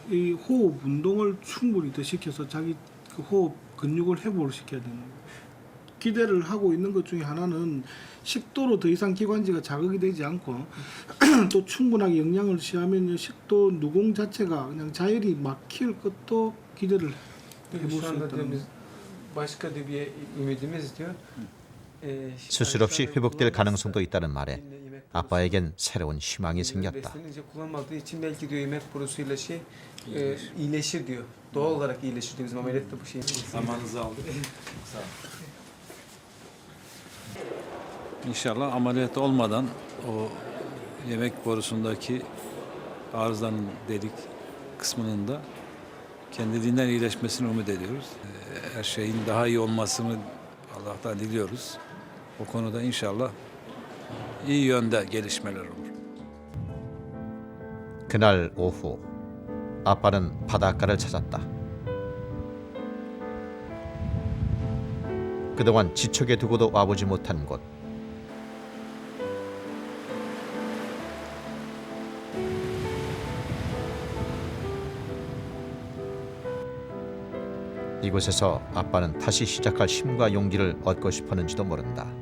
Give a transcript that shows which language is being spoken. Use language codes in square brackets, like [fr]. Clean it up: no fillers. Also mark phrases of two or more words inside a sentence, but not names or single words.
[ko] 이 호흡 운동을 충분히 더 시켜서 자기 그 호흡 근육을 회복을 시켜야 되는 거예요. 기대를 하고 있는 것 중에 하나는 식도로 더 이상 기관지가 자극이 되지 않고 또 충분하게 영양을 취하면 식도 누공 자체가 그냥 자율이 막힐 것도 기대를 해볼 수 있다는 거예요. [tr] Başka da bir ümidimiz diyor. [ko] 수술 없이 회복될 가능성도 있다는 말에 아빠에겐 새로운 희망이 생겼다. [tr] Beslenince kullanmadığı için belki diyor yemek borusuyla iyileşir diyor. Doğal olarak iyileşir diyor. Bizim ameliyatta bu şey. Zamanınızı aldık. Sağ olun. İnşallah ameliyat olmadan o yemek borusundaki arızanın delik kısmının da kendiliğinden iyileşmesini umut ediyoruz. Her şeyin daha iyi olmasını Allah'tan diliyoruz. O konuda inşallah iyi yönde gelişmeler olur. [ko] 그날 오후 아빠는 바닷가를 찾았다. 그동안 지척에 두고도 와보지 못한 곳. 이곳에서 아빠는 다시 시작할 힘과 용기를 얻고 싶었는지도 모른다.